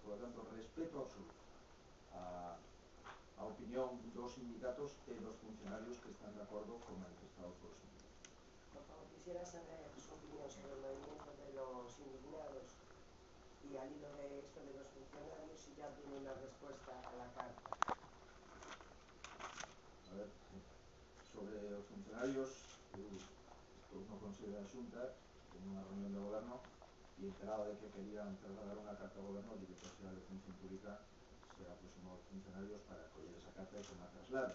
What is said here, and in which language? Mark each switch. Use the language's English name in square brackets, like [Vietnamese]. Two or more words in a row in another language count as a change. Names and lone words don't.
[Spanish] Por lo tanto, [Galician] respeto absoluto a opinión dos sindicatos e dos funcionarios que están de acordo con manifestados polos sindicatos. [Spanish] Por favor, quisiera saber su opinión sobre el movimiento de los indignados y al hilo de esto de los funcionarios, si ya tiene una respuesta a la carta. [Galician] A ver, sobre os funcionarios, estou no Consello da Xunta, en unha reunión de goberno, e enterado de que querían trasladar unha carta ao goberno, o director xeral de Función Pública se aproximou aos funcionarios para coller esa carta e que má traslade.